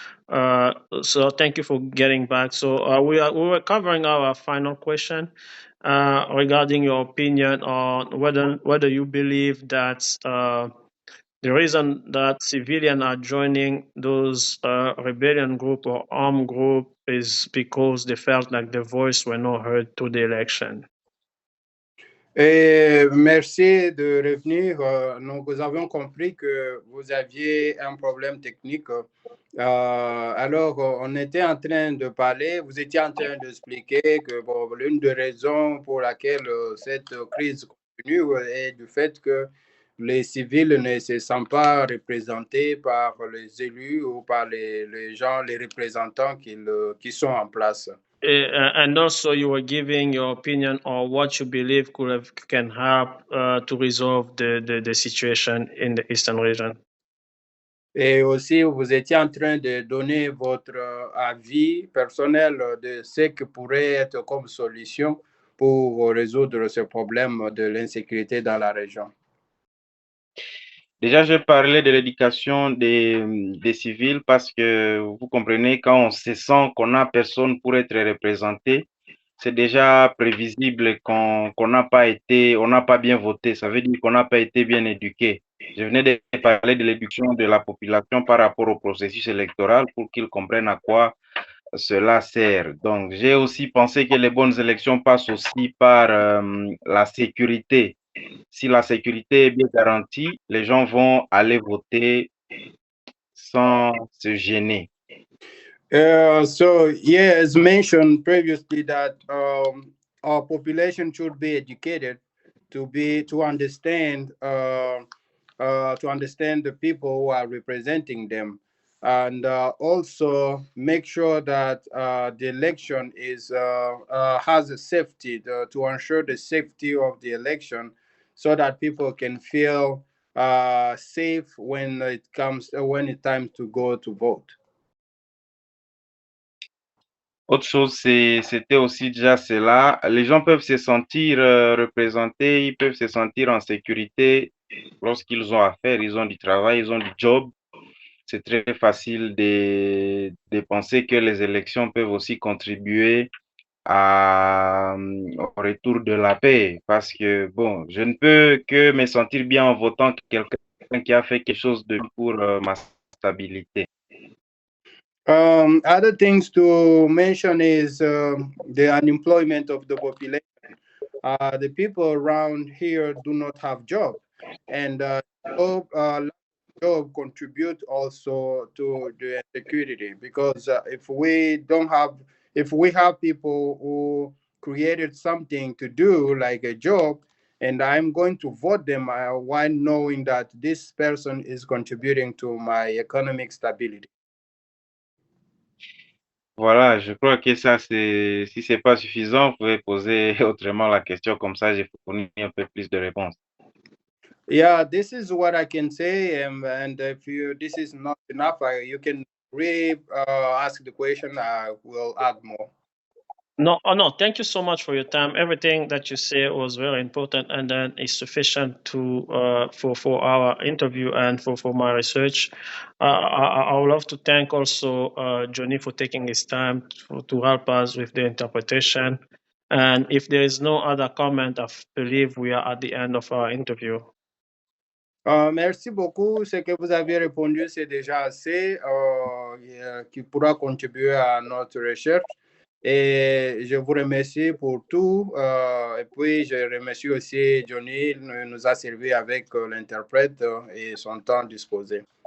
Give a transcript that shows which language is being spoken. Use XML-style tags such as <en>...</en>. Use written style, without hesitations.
<en>So thank you for getting back. So we were covering our final question regarding your opinion on whether you believe that the reason that civilians are joining those rebellion group or armed group is because they felt like their voice were not heard to the election.</en> <fr>Et merci de revenir. Nous avons compris que vous aviez un problème technique. Alors, on était en train de parler, vous étiez en train d'expliquer que bon, l'une des raisons pour laquelle cette crise continue est du fait que les civils ne se sentent pas représentés par les élus ou par les gens, les représentants qui sont en place.</fr> <en>And also, you were giving your opinion on what you believe can help to resolve the situation in the eastern region.</en> <fr>Et aussi, vous étiez en train de donner votre avis personnel de ce que pourrait être comme solution pour résoudre ce problème de l'insécurité dans la région. Déjà, je parlais de l'éducation des civils parce que vous comprenez, quand on se sent qu'on n'a personne pour être représenté, c'est déjà prévisible qu'on n'a pas été, on n'a pas bien voté. Ça veut dire qu'on n'a pas été bien éduqué. Je venais de parler de l'éducation de la population par rapport au processus électoral pour qu'ils comprennent à quoi cela sert. Donc, j'ai aussi pensé que les bonnes élections passent aussi par la sécurité. Si la sécurité est bien garantie, les gens vont aller voter sans se gêner.</fr> <en>So yeah, as mentioned previously, that our population should be educated to understand to understand the people who are representing them, and also make sure that the election is has a safety to ensure the safety of the election, so that people can feel safe when it's time to go to vote.</en> <fr>Autre chose, c'était aussi déjà cela. Les gens peuvent se sentir représentés, ils peuvent se sentir en sécurité lorsqu'ils ont affaire, ils ont du travail, ils ont du job. C'est très facile de penser que les élections peuvent aussi contribuer au retour de la paix. Parce que, bon, je ne peux que me sentir bien en votant quelqu'un qui a fait quelque chose de pour ma stabilité.</fr> <en>Other things to mention is the unemployment of the population. The people around here do not have job, and lack of job contribute also to the insecurity, because if we have people who created something to do like a job, and I'm going to vote them while knowing that this person is contributing to my economic stability.</en> <fr>Voilà, je crois que ça, c'est, si c'est pas suffisant, vous pouvez poser autrement la question, comme ça, j'ai fourni un peu plus de réponses.</fr> <en>Yeah, this is what I can say, and if you this is not enough, you can ask the question. I will add more. No, oh no, thank you so much for your time. Everything that you say was very important, and then is sufficient to for our interview and for my research. I would love to thank also Johnny for taking his time to help us with the interpretation. And if there is no other comment, I believe we are at the end of our interview.</en> <fr>Merci beaucoup. Ce que vous avez répondu, c'est déjà assez qui pourra contribuer à notre recherche. Et je vous remercie pour tout. Et puis, je remercie aussi Johnny, il nous a servi avec l'interprète et son temps disposé.</fr>